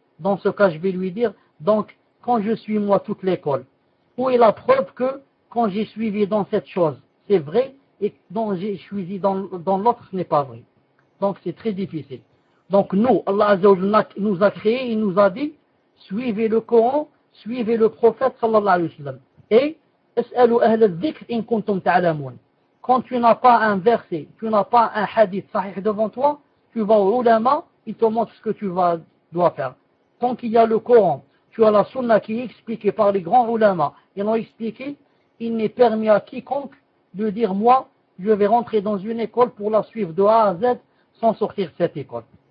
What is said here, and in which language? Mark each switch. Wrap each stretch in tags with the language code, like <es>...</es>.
<fr>Dans ce cas, je vais lui dire, donc, quand je suis moi toute l'école, où est la preuve que quand j'ai suivi dans cette chose, c'est vrai et quand j'ai suivi dans l'autre, ce n'est pas vrai. Donc, c'est très difficile. Donc, nous, Allah Azza wa Jalla nous a créés et nous a dit, suivez le Coran, suivez le prophète sallallahu alayhi wa sallam. Et</fr> <ar>اسألوا أهل الذكر إن كنتم تعلمون.</ar> <fr>Quand tu n'as pas un verset, tu n'as pas un hadith sahih devant toi, tu vas au ulama, il te montre ce que tu dois faire. Tant qu'il y a le Coran, tu as la sunna qui est expliquée par les grands ulama, ils l'ont expliqué, il n'est permis à quiconque de dire moi, je vais rentrer dans une école pour la suivre de A à Z sans sortir de cette école.</fr>